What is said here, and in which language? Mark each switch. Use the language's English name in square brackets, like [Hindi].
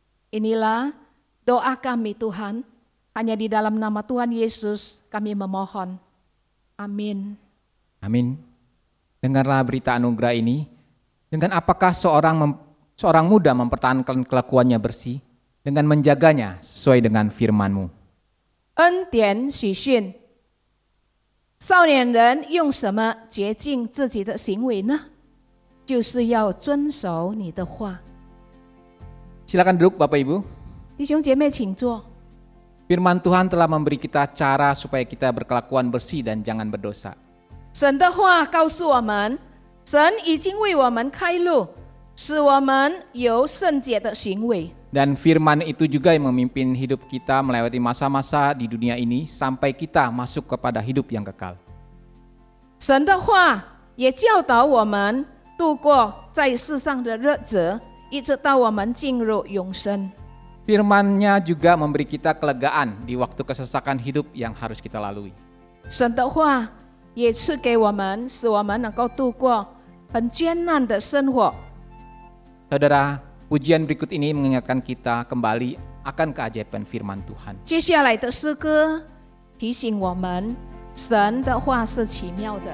[Indonesian] Inilah doa kami Tuhan, hanya di dalam nama Tuhan Yesus kami memohon. Amin. Amin. Dengarlah berita anugerah ini. Dengan apakah seorang muda mempertahankan kelakuannya bersih dengan menjaganya sesuai dengan firman-Mu. [Chinese] 恩典喜讯，少年人用什么洁净自己的行为呢？就是要遵守你的话。 [Indonesian] Silakan duduk Bapak Ibu. [Chinese] 弟兄姐妹，请坐。 [Indonesian] Firman Tuhan telah memberi kita cara supaya kita berkelakuan bersih dan jangan berdosa. [Chinese] 神的话告诉我们，神已经为我们开路，使我们有圣洁的行为。 [Indonesian] Dan firman itu juga yang memimpin hidup kita melewati masa-masa di dunia ini sampai kita masuk kepada hidup yang kekal. [Chinese] 神的话也教导我们度过在世上的日子，一直到我们进入永生。 [Indonesian] Firman-Nya juga memberi kita kelegaan di waktu kesesakan hidup yang harus kita lalui. [Chinese] 神的话也赐给我们，使我们能够度过很艰难的生活。 [Indonesian] Saudara, pujian berikut ini mengingatkan kita kembali akan keajaiban firman Tuhan. [Chinese] 接下来的诗歌提醒我们，神的话是奇妙的。